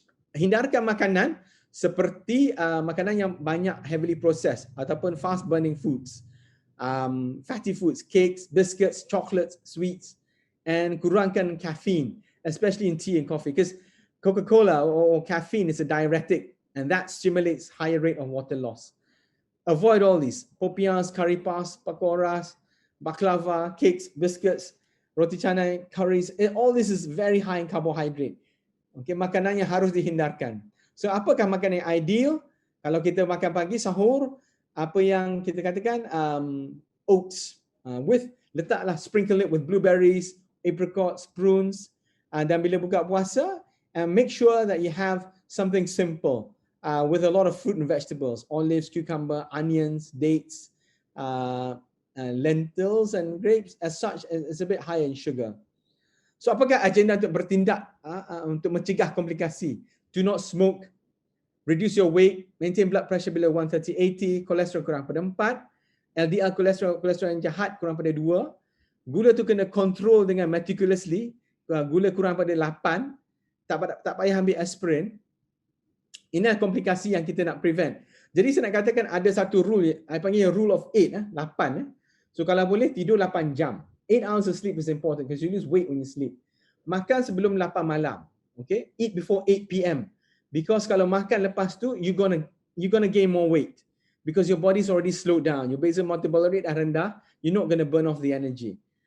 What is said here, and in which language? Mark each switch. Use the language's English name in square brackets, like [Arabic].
[Malay] Hindarkan makanan seperti makanan yang banyak [English] heavily processed ataupun fast burning foods, fatty foods, cakes, biscuits, chocolates, sweets, and kurangkan caffeine, especially in tea and coffee, because Coca-Cola or caffeine is a diuretic, and that stimulates higher rate of water loss. Avoid all these: popiahs, curry puffs, pakoras, baklava, cakes, biscuits, roti canai, curries. All this is very high in carbohydrate. [Malay] Okay, makanan yang harus dihindarkan. So apakah makanan yang ideal? Kalau kita makan pagi sahur, apa yang kita katakan oats, letaklah [English] sprinkle it with blueberries, apricots, prunes, [Malay] dan bila buka puasa, [English] and make sure that you have something simple with a lot of fruit and vegetables, olives, cucumber, onions, dates, lentils and grapes. As such, it's a bit higher in sugar. [Malay] So apakah agenda untuk bertindak untuk mencegah komplikasi? [English] Do not smoke, reduce your weight, maintain blood pressure below 130/80, [Malay] kolesterol kurang pada 4, LDL kolesterol yang jahat kurang pada 2, gula tu kena control dengan meticulously, gula kurang pada 8, tak payah ambil aspirin. Ini komplikasi yang kita nak prevent. Jadi saya nak katakan ada satu rule, saya panggil rule of 8, 8. So kalau boleh tidur 8 jam. [English] 8 hours of sleep is important because you lose weight when you sleep. [Malay] Makan sebelum 8 malam. Okay? [English] Eat before 8 p.m. Because [Malay] kalau makan lepas tu, [English] you're gonna gain more weight. Because your body's already slowed down. Your basal metabolic rate dah rendah. You're not gonna burn off the energy.